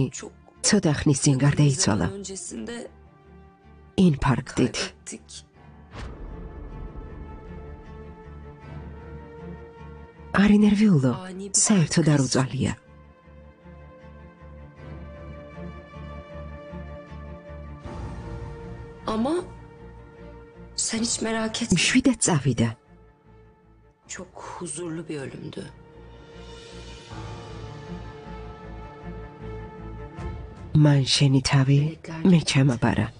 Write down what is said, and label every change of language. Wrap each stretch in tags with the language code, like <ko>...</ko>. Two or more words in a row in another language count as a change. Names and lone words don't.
<tr>çok</tr> <ka>ცოტა ხნის წინ გარდაიცვალა.</ka> <tr>zaman öncesinde</tr> <ka>ინფარქტით.</ka> <tr>kaybettik.</tr> <ka>არ ინერვიულო,</ka> <tr>Ani bir</tr> <ka>საერთოდ</ka> <tr>kalp</tr> <ka>არ</ka> <tr>krizi.</tr> <ka>უწვალია.</ka> <tr>Ama sen hiç merak etme.</tr> <ka>მშვიდად წავიდა.</ka> <tr>Çok huzurlu bir ölümdü.</tr> <ka>მან შენი თავი მე ჩამაბარა.</ka>